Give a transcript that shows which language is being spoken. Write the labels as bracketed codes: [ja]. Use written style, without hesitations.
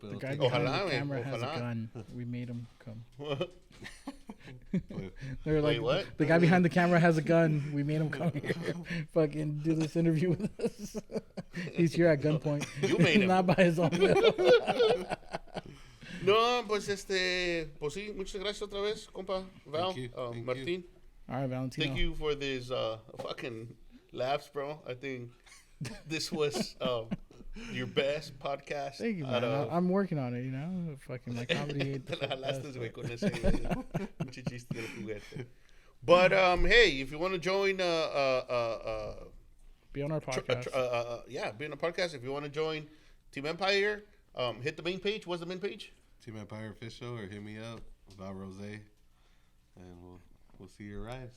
[en] The guy behind the camera has a gun. We made him come. They're like, Wait, what? The guy behind the camera has a gun. We made him come here. Fucking do this interview with us. He's here at gunpoint. You made him. Not by his own will. [es] No, pues pues sí, muchas gracias otra vez, compa Val, [en] Thank Martin. you. All right, Valentino. Thank you for this fucking laughs, bro. I think this was your best podcast. Thank you, man. I'm working on it, Fucking my comedy. [es] Te la jalaste, güey, con ese pinche chiste del juguete. [en] But hey, if you want to join, Be on our podcast. be on a podcast. If you want to join Team Empire, hit the main page. What's the main page? Team Empire Official, or hit me up about Rose, and we'll see you arrive.